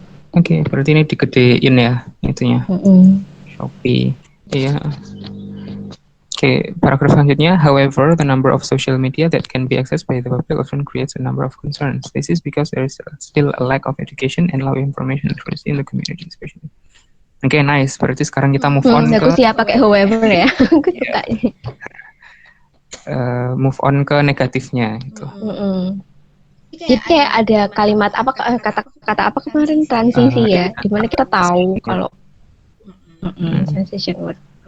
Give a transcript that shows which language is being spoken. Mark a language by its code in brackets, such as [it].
[id] Oke, berarti ini digedein ya itunya. Shopee. Iya. Oke, paragraf selanjutnya. [en] However, the number of social media that can be accessed by the public often creates a number of concerns. This is because there is still a lack of education and low information literacy in the community, especially. [id] Oke, nice. Berarti sekarang kita [en] move on [id] ke. Aku siap pakai however ya. Aku suka. [en] move on [id] ke negatifnya gitu. Jadi kayak ada kalimat apa kata-kata apa kemarin transisi ya, dimana kita tahu kalau transition word.